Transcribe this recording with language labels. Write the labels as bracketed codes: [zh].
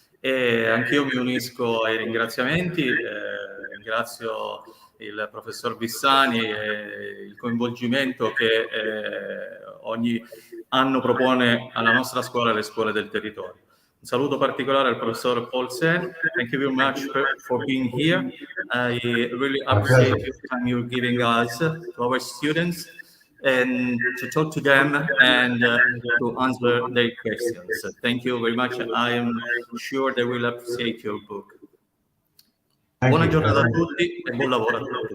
[it] E anch'io mi unisco ai ringraziamenti, ringrazio il professor Vissani e il coinvolgimento che ogni anno propone alla nostra scuola e alle scuole del territorio. Un saluto particolare al professor Paul Sen. [en] Thank you very much for being here. I really appreciate the time you're giving us, to our students, and to talk to them and to answer their questions. Thank you very much. I am sure they will appreciate your book. [it] Buona giornata a tutti e buon lavoro a tutti.